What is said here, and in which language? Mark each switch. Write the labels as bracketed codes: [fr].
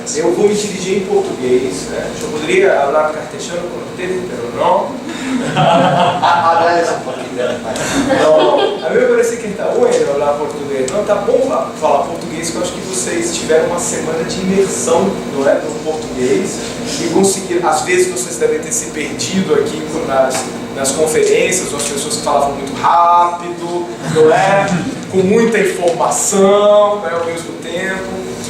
[pt] Eu vou me dirigir em portugués. [es] Yo podría hablar castellano con ustedes, pero no. Hablar eso un poquito de español. [pt] Não, a mim me parece que [es] está bueno [pt] falar português. Não, tá bom falar português, que eu acho que vocês tiveram uma semana de imersão, não é, no português, e conseguiram, às vezes vocês devem ter se perdido aqui nas conferências, ou as pessoas que falavam muito rápido, não é, com muita informação, não é, ao mesmo tempo.